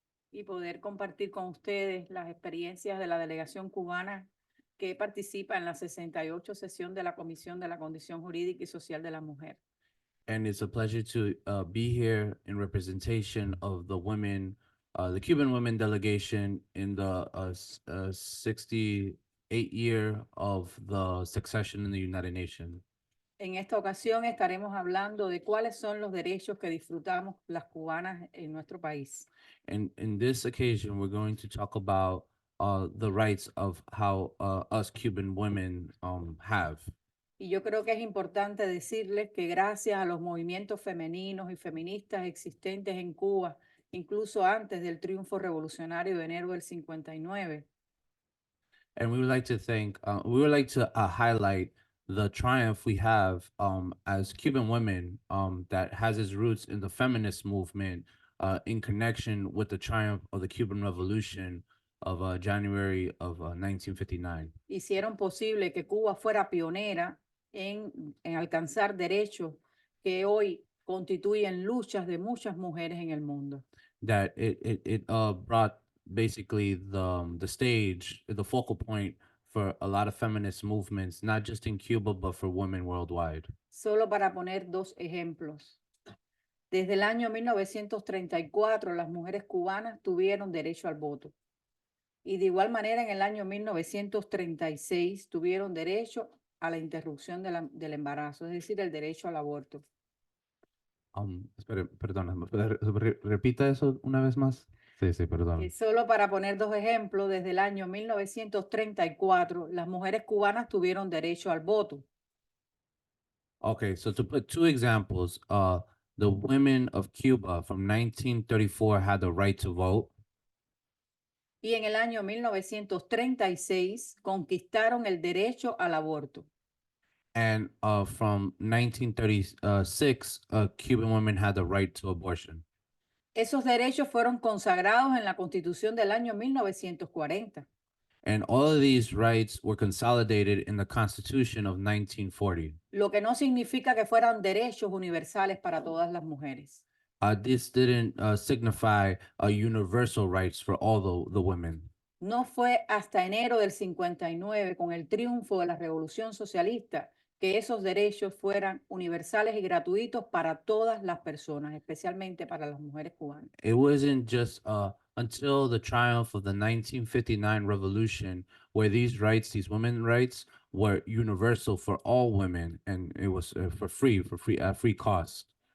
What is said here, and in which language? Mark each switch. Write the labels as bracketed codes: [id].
[es] y poder compartir con ustedes las experiencias de la delegación cubana que participa en la 68 sesión de la Comisión de la Condición Jurídica y Social de la Mujer. [en] and it's a pleasure to be here in representation of the women, the Cuban women delegation in the 68 year of the succession in the United Nations. [es] En esta ocasión estaremos hablando de cuáles son los derechos que disfrutamos las cubanas en nuestro país. [en] And in this occasion, we're going to talk about the rights of how us Cuban women have. [es] Y yo creo que es importante decirles que gracias a los movimientos femeninos y feministas existentes en Cuba, incluso antes del triunfo revolucionario de enero del 59, [en] And we would like to highlight the triumph we have as Cuban women that has its roots in the feminist movement in connection with the triumph of the Cuban Revolution of January of 1959. [es] hicieron posible que Cuba fuera pionera en alcanzar derechos que hoy constituyen luchas de muchas mujeres en el mundo. [en] That it brought basically the stage, the focal point for a lot of feminist movements, not just in Cuba, but for women worldwide. [es] Solo para poner dos ejemplos. Desde el año 1934, las mujeres cubanas tuvieron derecho al voto. Y de igual manera, en el año 1936 tuvieron derecho a la interrupción del embarazo, es decir, el derecho al aborto. Perdona, ¿me puede repita eso una vez más? Sí, perdón. Solo para poner dos ejemplos, desde el año 1934, las mujeres cubanas tuvieron derecho al voto. [en] Okay, so to put two examples, the women of Cuba from 1934 had the right to vote. [es] Y en el año 1936 conquistaron el derecho al aborto. [en] And from 1936, Cuban women had the right to abortion. [es] Esos derechos fueron consagrados en la Constitución del año 1940. [en] And all of these rights were consolidated in the Constitution of 1940. [es] Lo que no significa que fueran derechos universales para todas las mujeres. [en] This didn't signify universal rights for all the women. [es] No fue hasta enero del 59, con el triunfo de la Revolución Socialista, que esos derechos fueran universales y gratuitos para todas las personas, especialmente para las mujeres cubanas. [en] It wasn't just until the triumph of the 1959 revolution where these rights, these women's rights, were universal for all women, and it was for free cost.